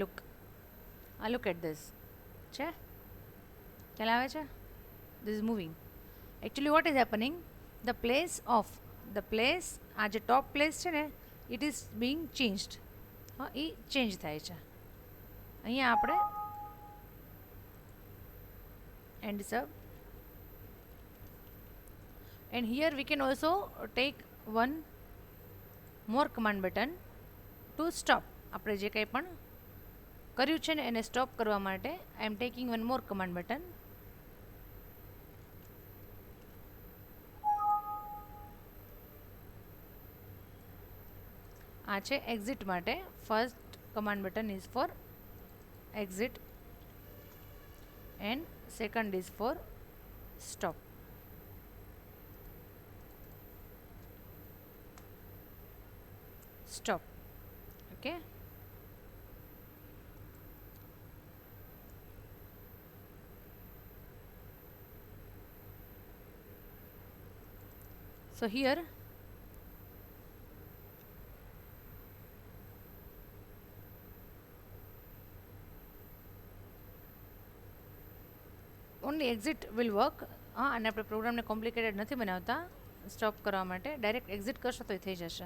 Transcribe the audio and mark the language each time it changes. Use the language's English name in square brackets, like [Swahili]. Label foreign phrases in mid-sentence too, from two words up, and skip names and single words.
[English] look at this [Gujarati] છે, ખ્યાલ આવે છે? [English] this is moving. actually what is happening? the place, [Gujarati] આ જે [English] top place [Gujarati] છે ને, [English] it is being changed. [Gujarati] હા, એ ચેન્જ થાય છે. અહીંયા આપણે [English] end sub, and here we can also take one more command button to stop. [Gujarati] આપણે જે કંઈ પણ કર્યું છે ને એને સ્ટોપ કરવા માટે [English] I am taking one more command button. [Gujarati] આ છે એક્ઝિટ માટે. [English] ફર્સ્ટ command button is for exit and second is for stop. Okay. So here only exit will work. [Gujarati] હા, અને આપણે પ્રોગ્રામને કોમ્પ્લિકેટેડ નથી બનાવતા. સ્ટોપ કરવા માટે ડાયરેક્ટ એક્ઝિટ કરશો તો થઈ જશે.